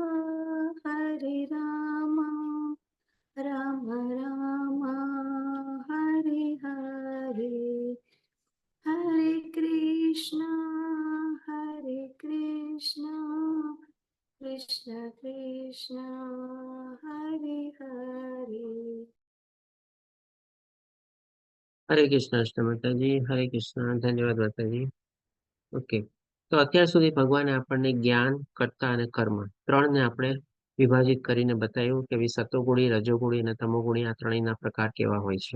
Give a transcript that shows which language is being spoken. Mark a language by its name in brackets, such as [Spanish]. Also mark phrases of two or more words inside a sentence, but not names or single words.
[Sanskrit] राम राम हरे हरे हरे कृष्ण कृष्ण कृष्ण हरे हरे [Gujarati] હરે કૃષ્ણ માતાજી, હરે કૃષ્ણ, ધન્યવાદ માતાજી. ઓકે, તો અત્યાર સુધી ભગવાને આપણને જ્ઞાન, કર્તા અને કર્મ ત્રણને આપણે વિભાજિત કરીને બતાવ્યું કે સતોગુણી, રજોગુણી અને તમોગુણી આ ત્રણેયના પ્રકાર કેવા હોય છે.